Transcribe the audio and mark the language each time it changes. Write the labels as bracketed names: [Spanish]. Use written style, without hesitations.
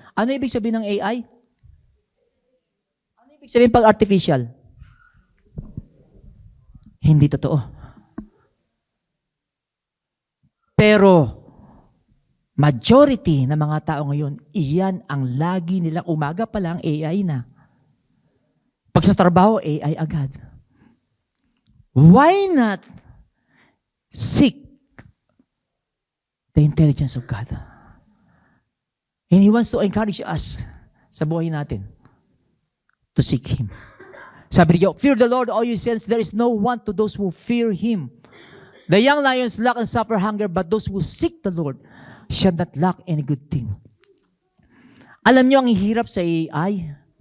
[Filipino] Ano ibig sabihin ng AI? Ano ibig sabihin pag artificial? Hindi totoo. Pero, majority ng mga tao ngayon, iyan ang lagi nilang umaga pa lang AI na. Pag sa trabaho, AI agad. [English] Why not seek the intelligence of God? And He wants to encourage us [Filipino] sa buhay natin [English] to seek Him. [Filipino] Sabi niyo, [English] fear the Lord, all you saints, there is no want to those who fear Him. The young lions lack and suffer hunger, but those who seek the Lord shall not lack any good thing. [Filipino] Alam niyo ang hirap sa AI?